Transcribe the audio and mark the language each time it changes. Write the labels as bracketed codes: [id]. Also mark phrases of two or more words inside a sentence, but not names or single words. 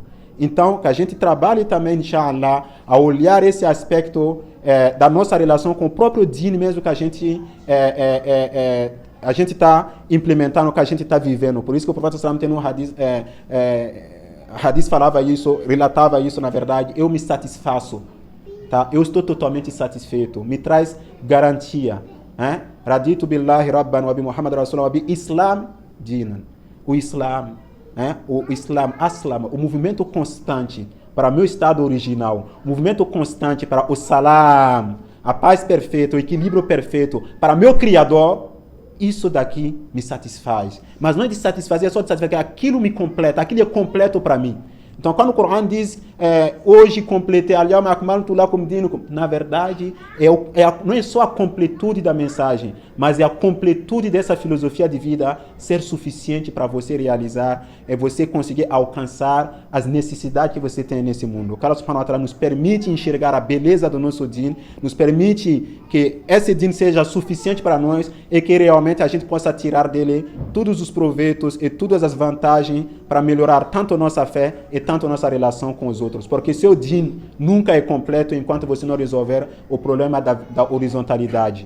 [pt] Então, que a gente trabalhe também, inshallah, a olhar esse aspecto da nossa relação com o próprio din mesmo que a gente está implementando, que a gente está vivendo. Por isso que o profeta sallam tem um hadith, hadith falava isso, relatava isso, na verdade, eu me satisfaço, tá? Eu estou totalmente satisfeito, me traz garantia. [ar] رضيت بالله ربا وبمحمد رسول الله وبالإسلام دينا. [pt] O Islam, o movimento constante para meu estado original, o movimento constante para o salam, a paz perfeita, o equilíbrio perfeito, para meu Criador, isso daqui me satisfaz. Mas não é de satisfazer, é só de satisfazer que aquilo me completa, aquilo é completo para mim. Então, quando o Coran diz, hoje completei, na verdade, não é só a completude da mensagem, mas é a completude dessa filosofia de vida ser suficiente para você realizar, você conseguir alcançar as necessidades que você tem nesse mundo. O [ar] الله سبحانه وتعالى [pt] nos permite enxergar a beleza do nosso din, nos permite que esse din seja suficiente para nós e que realmente a gente possa tirar dele todos os proveitos e todas as vantagens para melhorar tanto a nossa fé e tanto a nossa relação com os outros. Porque seu din nunca é completo enquanto você não resolver o problema da horizontalidade.